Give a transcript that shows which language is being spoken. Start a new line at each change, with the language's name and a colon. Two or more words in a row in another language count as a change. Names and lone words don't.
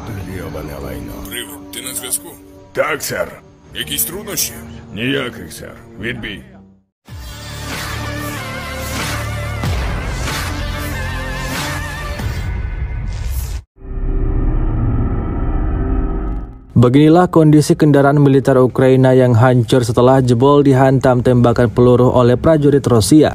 Ukrainian: Йобане лайно. Привид, ти на зв'язку? Так, сер. Якісь труднощі? Ніяких, сер. Відбій.
Indonesian: Beginilah kondisi kendaraan militer Ukraina yang hancur setelah jebol dihantam tembakan peluru oleh prajurit Rusia.